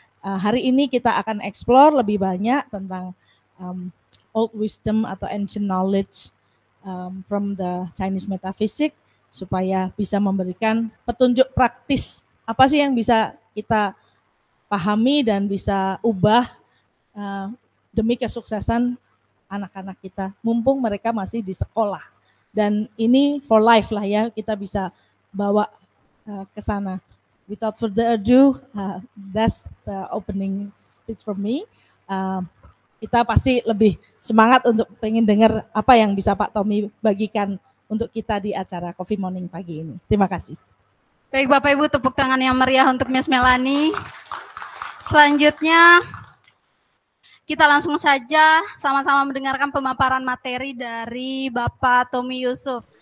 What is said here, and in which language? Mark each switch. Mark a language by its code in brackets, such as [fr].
[id] Hari ini kita akan explore lebih banyak tentang [en] old wisdom [id] atau [en] ancient knowledge from the Chinese metaphysics, [id] supaya bisa memberikan petunjuk praktis apa sih yang bisa kita pahami dan bisa ubah demi kesuksesan anak-anak kita, mumpung mereka masih di sekolah. Dan ini [en] for life [id] lah ya, kita bisa bawa ke sana. [en] Without further ado, that's the opening speech from me. [id] Kita pasti lebih semangat untuk pengen dengar apa yang bisa Pak Tommy bagikan untuk kita di acara Coffee Morning pagi ini. Terima kasih. Baik Bapak Ibu, tepuk tangan yang meriah untuk Miss Melanie. Selanjutnya, kita langsung saja sama-sama mendengarkan pemaparan materi dari Bapak Tommy Yusuf.